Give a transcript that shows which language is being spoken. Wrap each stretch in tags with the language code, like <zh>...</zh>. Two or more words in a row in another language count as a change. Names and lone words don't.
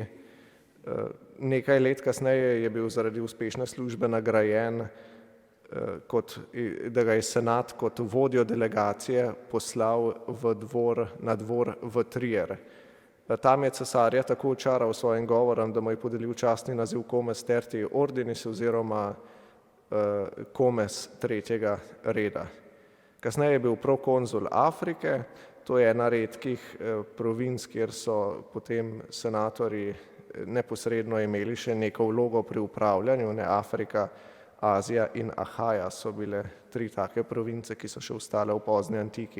<sl>Nekaj let kasneje je bil zaradi uspešne službe nagrajen, da ga je senat kot vodjo delegacije poslal na dvor v Trier. Tam je cesarja tako očaral svojim govorom, da mu je podelil častni naziv</sl> <la>comes tertii ordinis</la> <sl>oziroma comes 3. reda. Kasneje je bil prokonzul Afrike, to je ena redkih provinc, kjer so potem senatorji neposredno imeli še neko vlogo pri upravljanju. Afrika, Azija in Ahaja so bile 3 take province, ki so še ostale v pozni antiki.</sl>